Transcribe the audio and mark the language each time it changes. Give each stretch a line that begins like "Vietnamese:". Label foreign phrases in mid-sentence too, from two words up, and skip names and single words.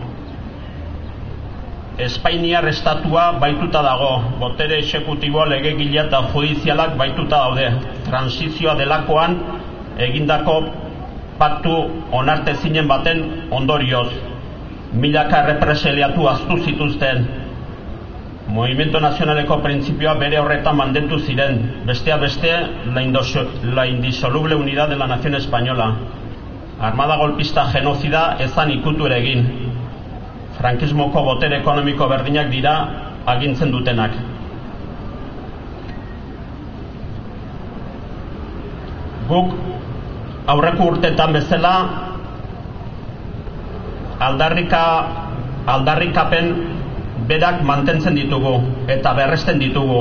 Basque: Espainiar estatua baituta dago, botere exekutibo, legegilea eta judizialak baituta daude. Transizioa delakoan egindako paktu onartezinen baten ondorioz. Milaka errepresaliatu ahaztu zituzten. Movimiento Nazionaleko printzipioa bere horretan mantendu ziren, bestea beste
Spanish: la indisoluble unidad de la nación española.
Basque: Armada golpista genozida ezan ikutu ere egin. Frankismoko botere ekonomiko berdinak dira agintzen dutenak. Guk aurreko urteetan bezala aldarrikapen berak mantentzen ditugu eta berresten ditugu.